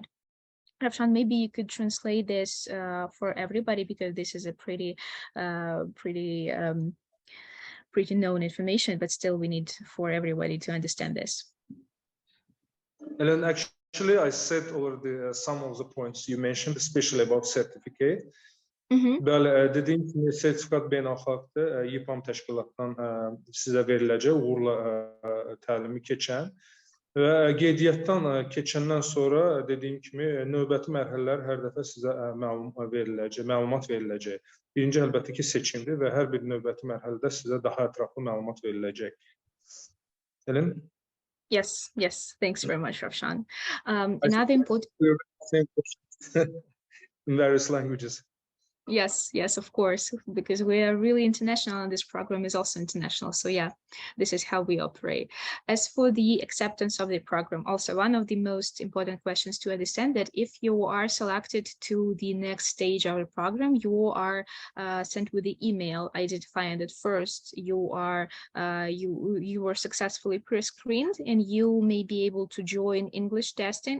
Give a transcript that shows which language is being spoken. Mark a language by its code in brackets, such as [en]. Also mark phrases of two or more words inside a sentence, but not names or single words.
[en] Ravshan, maybe you could translate this for everybody, because this is a pretty known information, but still we need for everybody to understand this. Ellen, actually, I said already some of the points you mentioned, especially about certificate. [az] Bəli, dediyim kimi sertifikat beynəlxalqdır, EPAM təşkilatdan sizə veriləcək uğurla təlimi keçən və qeydiyyatdan keçəndən sonra dediyim kimi növbəti mərhələlər hər dəfə sizə məlumat veriləcək. Birinci əlbəttə ki seçimdir və hər bir növbəti mərhələdə sizə daha ətraflı məlumat veriləcək. Ellen? [en] Yes, thanks very much, Ravshan. Another important in various languages. Yes, of course, because we are really international and this program is also international. So yeah, this is how we operate. As for the acceptance of the program, also one of the most important questions to understand that if you are selected to the next stage of the program, you are sent with the email identifying that first you are successfully pre-screened and you may be able to join English testing.